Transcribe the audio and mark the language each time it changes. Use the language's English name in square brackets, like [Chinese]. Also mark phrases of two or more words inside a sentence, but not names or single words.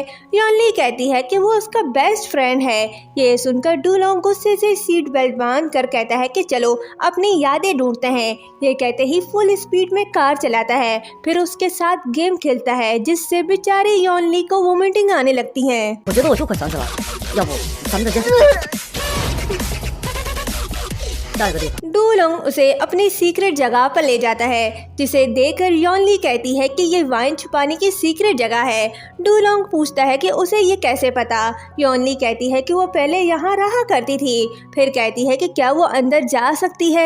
[Hindi] यॉन ली कहती है कि वो उसका [English] best friend [Hindi] है। ये सुनकर डूलोंग गुस्से से [English] seat belt [Hindi] बांध कर कहता है कि चलो अपनी यादें ढूंढते हैं। ये कहते ही [English] full speed [Hindi] में कार चलाता है, फिर उसके साथ गेम खेलता है जिससे बेचारी यॉन ली को वोमिटिंग आने लगती है। [Chinese] 我觉得我就快想起来了，要不咱们再见。下一个地方。 [Hindi] डूलोंग उसे अपनी सीक्रेट जगह पर ले जाता है, जिसे देखकर यॉन ली कहती है कि ये वाइन छुपाने की सीक्रेट जगह है। डूलोंग पूछता है कि उसे ये कैसे पता। यॉन ली कहती है कि वो पहले यहाँ रहा करती थी, फिर कहती है कि क्या वो अंदर जा सकती है।